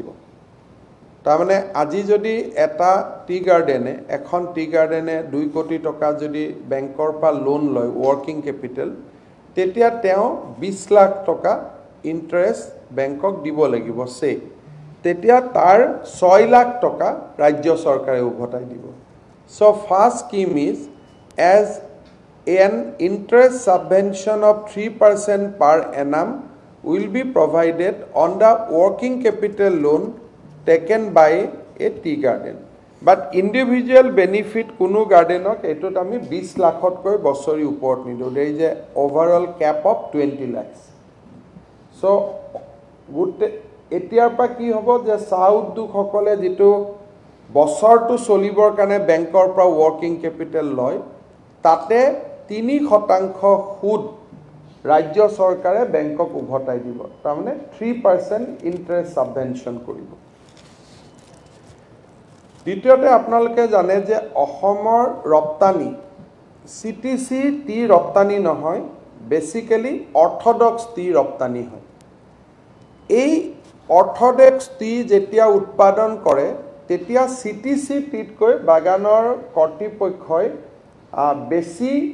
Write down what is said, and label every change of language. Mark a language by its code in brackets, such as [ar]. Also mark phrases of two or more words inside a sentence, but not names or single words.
[as] তাৰমানে আজি যদি এটা এখন টি গাৰ্ডেনে 2 কোটি টকা যদি বেংকৰ পৰা লোন লয় [en] working capital, [as] তেতিয়া তেওঁ 20 লাখ টকা ইণ্টাৰেষ্ট বেংকক দিব লাগিব। তেতিয়া তাৰ 6 লাখ টকা ৰাজ্য চৰকাৰে উভতাই দিব [en] So first scheme is as an interest subvention of 3% per annum will be provided on the working capital loan taken by a tea garden. But individual benefit [as] কোনো gardenok এটোত আমি 20 লাখতকৈ বছৰি ওপৰত নিদো [en] there is a overall cap of 20 lakhs. [as] So গুটে এতিয়াৰ পৰা কি হ'ব যে চাহ উদ্যোগসকলে যেটো বছৰটো চলিবৰ কাৰণে বেংকৰ পৰা [en] working capital [as] লয় তাতে 3% সুদ ৰাজ্য চৰকাৰে বেংকক উভতাই দিব তাৰমানে 3% [en] interest subvention [as] কৰিব দ্বিতীয়তে আপোনালোকে জানে যে অসমৰ ৰপ্তানি [en] CTC tea [as] ৰপ্তানি নহয় বেসিক্যালি [en] orthodox tea [as] ৰপ্তানি হয় এই [en] orthodox tea [as] যেতিয়া উৎপাদন কৰে তেতিয়া সিটিসি টিতকৈ বাগানৰ কৰ্তৃপক্ষই বেছি